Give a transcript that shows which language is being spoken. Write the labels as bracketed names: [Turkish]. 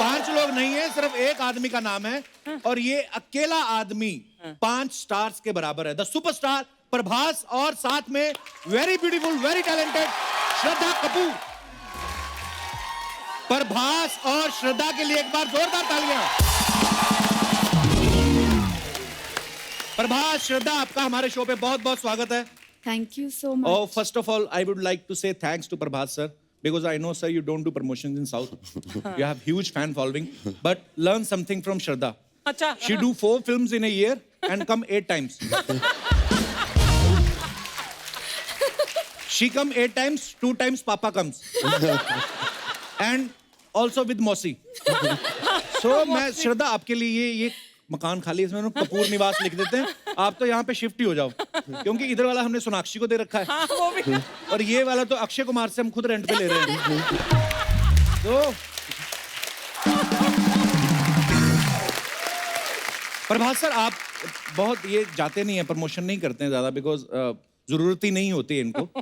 [Hindi] 5 लोग नहीं है, सिर्फ एक आदमी का नाम है और ये अकेला आदमी 5 स्टार्स के बराबर है। द सुपरस्टार प्रभास और साथ में [English] very beautiful, very talented [Hindi] Shraddha Kapoor. Prabhas और श्रद्धा के लिए एक बार जोरदार तालियां। प्रभास, श्रद्धा, आपका हमारे शो पे बहुत बहुत स्वागत है। [English] Thank you so much. Oh, first of all, I would like to say thanks to Prabhat sir, because I know, sir, you don't do promotions in South. You have huge fan following, but learn something from Shraddha. [Hindi] अच्छा। [English] She do 4 films in a year and come 8 times. She come 8 times, 2 times Papa comes. And also with Mosi. [Hindi] So, मैं श्रद्धा आपके लिए ये मकान खाली, इसमें कपूर निवास लिख देते हैं। आप तो यहाँ पे शिफ्ट ही हो जाओ, क्योंकि इधर वाला हमने सोनाक्षी को दे रखा है। हाँ, वो भी। और ये वाला तो अक्षय कुमार से हम खुद रेंट पे ले रहे हैं। तो प्रभात सर, आप बहुत ये जाते नहीं हैं, प्रमोशन नहीं करते हैं ज्यादा, बिकॉज जरूरत ही नहीं होती है इनको।